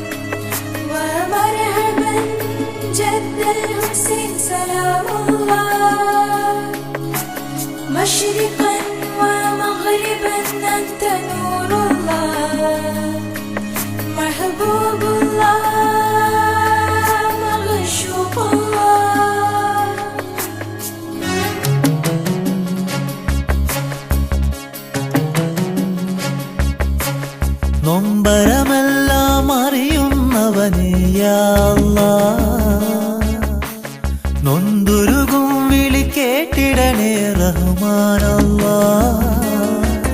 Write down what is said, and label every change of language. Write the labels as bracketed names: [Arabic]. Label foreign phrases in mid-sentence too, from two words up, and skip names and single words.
[Arabic] ومرحبا جد الحسين سلام الله مشرقا ومغربا أنت نور الله محبوب الله مغشوق الله [Malayalam] നൊമ്പരമെല്ലാം അറിയുന്നവനേ [Arabic] يا الله [Malayalam] നൊന്തുരുകും വിളി കേട്ടിടണേ [Arabic] رحمن الله